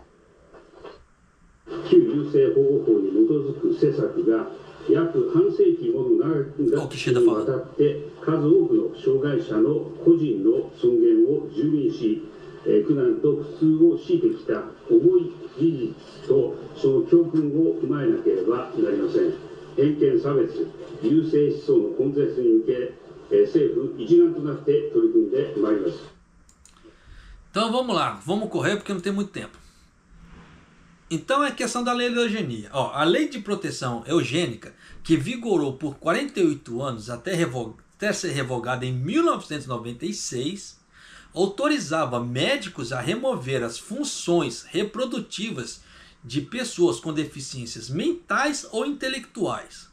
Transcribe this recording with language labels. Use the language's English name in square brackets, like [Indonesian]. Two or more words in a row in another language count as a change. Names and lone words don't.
[Japanese] 旧優生保護法に基づく施策が約半世紀もの長きにわたって数多くの障害者の個人の尊厳を蹂躙し、苦難と苦痛を強いてきた重い事実とその教訓を踏まえなければなりません。偏見差別、優生思想の根絶に向け、政府一丸となって取り組んでまいります。 [Portuguese] Então vamos lá, vamos correr porque não tem muito tempo. Então é questão da lei da eugenia. A lei de proteção eugênica, que vigorou por 48 anos até ser revogada em 1996, autorizava médicos a remover as funções reprodutivas de pessoas com deficiências mentais ou intelectuais.